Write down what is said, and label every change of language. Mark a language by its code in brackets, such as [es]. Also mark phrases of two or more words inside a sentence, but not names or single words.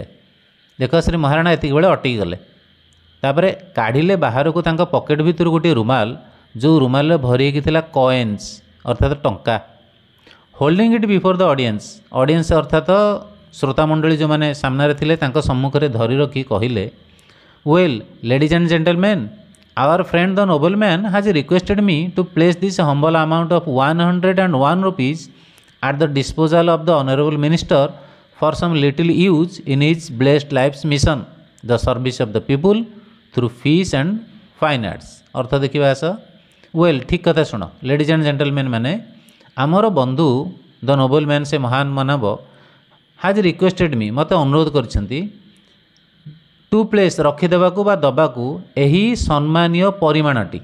[or] ଦେଖ, ଶ୍ରୀ ମହାରାଣା ଏତିକି ବେଳେ ଅଟକି ଗଲେ, ତାପରେ କାଢ଼ିଲେ ବାହାରକୁ ତାଙ୍କ ପକେଟ୍ ଭିତରୁ ଗୋଟିଏ ରୁମାଲ, ଯେଉଁ ରୁମାଲରେ ଭରି ହେଇକି ଥିଲା କଏନ୍ସ ଅର୍ଥାତ୍ ଟଙ୍କା। [en] holding it before the audience, audience [or] ଅର୍ଥାତ୍ ଶ୍ରୋତାମଣ୍ଡଳୀ ଯେଉଁମାନେ ସାମ୍ନାରେ ଥିଲେ ତାଙ୍କ ସମ୍ମୁଖରେ ଧରି ରଖି କହିଲେ, [en] well ladies and gentlemen, our friend the noble man has requested me to place this humble amount of 101 rupees at the disposal of the honorable minister for some little use in his blessed life's mission, the service of the people through fees and fine arts। [or] ଅର୍ଥ ଦେଖିବା ଆସ। ୱେଲ୍, ଠିକ୍ କଥା ଶୁଣ, [en] ladies and gentlemen [or] ମାନେ, ଆମର ବନ୍ଧୁ [en] the noble man, [or] ସେ ମହାନ ମାନବ, [en] has requested me, [or] ମୋତେ ଅନୁରୋଧ କରିଛନ୍ତି, [en] to place, [or] ରଖିଦେବାକୁ ବା ଦେବାକୁ, ଏହି ସମ୍ମାନୀୟ ପରିମାଣଟି।